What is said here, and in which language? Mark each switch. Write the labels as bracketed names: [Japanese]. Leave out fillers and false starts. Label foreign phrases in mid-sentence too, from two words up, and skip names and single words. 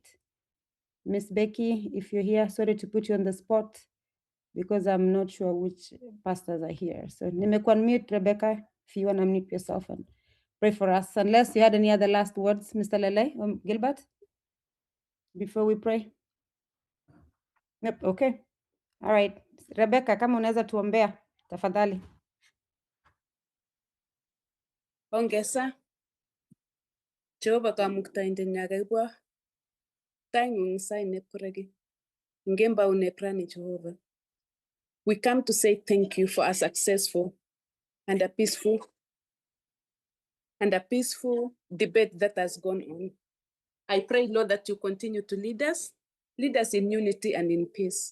[English] Miss Becky, if you're here, sorry to put you on the spot because I'm not sure which pastors are here. So unmute Rebecca, if you want to unmute yourself and pray for us. Unless you had any other last words, Mr. Lele or Gilbert, before we pray. Yep, okay. All right. Rebecca, [Swahili] kama unaweza tuombea, tafadhali. [Kalenjin] Ongesa. Jehova kamuktaindet nyakaiwa. Taing'ung saine kuregi. Ngemba uneprani Jehovah. [English] We come to say thank you for a successful and a peaceful debate that has gone on. I pray, Lord, that you continue to lead us in unity and in peace.